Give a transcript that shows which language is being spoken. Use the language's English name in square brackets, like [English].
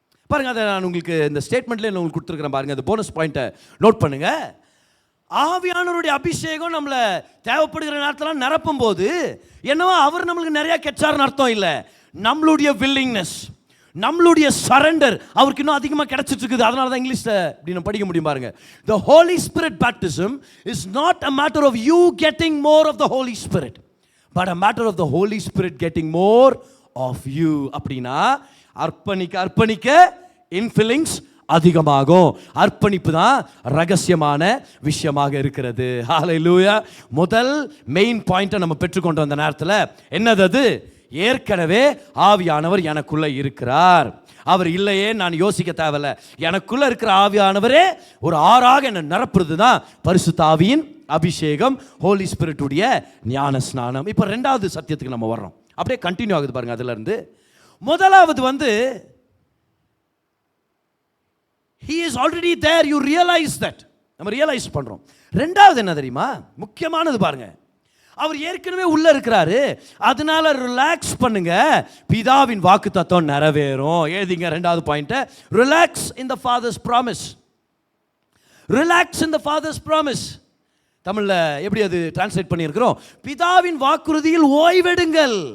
[Tamil] பாருங்க, அதை நான் உங்களுக்கு இந்த ஸ்டேட்மெண்ட்ல உங்களுக்கு கொடுத்துருக்கிறேன் பாருங்க. அந்த போனஸ் பாயிண்ட்டை நோட் பண்ணுங்க. ஆவியானவருடைய அபிஷேகம் நம்மளை தேவைப்படுகிற நேரத்தில் நிரப்பும் போது என்னவோ அவர் நம்மளுக்கு நிறைய கெச்சாருன்னு அர்த்தம் இல்லை. நம்மளுடைய வில்லிங்னஸ், நம்மளுடைய சரண்டர் அவருக்கு இன்னும் அதிகமாக கிடைச்சிட்டு இருக்குது. அதனால தான் இங்கிலீஷில் இப்படி நம்ம படிக்க முடியும் பாருங்க. [English] The Holy Spirit baptism is not a matter of you getting more of the Holy Spirit, but a matter of the Holy Spirit getting more of you. [Tamil] அப்படின்னா அர்ப்பணிக்க இன்ஃபீலிங்ஸ் அதிகமாகும். அர்ப்பணிப்பு தான் ரகசியமான விஷயமாக இருக்கிறது. ஹல்லேலூயா. முதல் மெயின் பாயிண்ட்டை நம்ம பெற்றுக்கொண்டு வந்த நேரத்தில் என்னது? அது ஏற்கனவே ஆவியானவர் எனக்குள்ள இருக்கிறார். அவர் இல்லையே நான் யோசிக்க தேவையில்ல. எனக்குள்ள இருக்கிற ஆவியானவரே ஒரு ஆறாக என்ன நிரப்புறது தான் பரிசுத்த ஆவியின் அபிஷேகம், ஹோலி ஸ்பிரிட்டுடைய ஞான ஸ்நானம். இப்போ ரெண்டாவது சத்தியத்துக்கு நம்ம வர்றோம். அப்படியே கண்டினியூ ஆகுது பாருங்க. அதுல இருந்து முதலாவது வந்து [English] he is already there, you realize that. [Tamil] நம்ம ரியலைஸ் பண்றோம். ரெண்டாவது என்ன தெரியுமா, முக்கியமானது பாருங்க. அவர் ஏற்கனவே உள்ள இருக்கிறாரு, அதனால ரிலாக்ஸ் பண்ணுங்க, பிதாவின் வாக்குத்தத்தம் நிறைவேறும். எழுதிங்க ரெண்டாவது [English] Point, relax in the father's promise. Relax in the father's promise. [Tamil] தமிழ்ல எப்படி அது டிரான்ஸ்லேட் பண்ணியிருக்கிறோம், பிதாவின் வாக்குறுதியில் ஓய்வெடுங்கள்.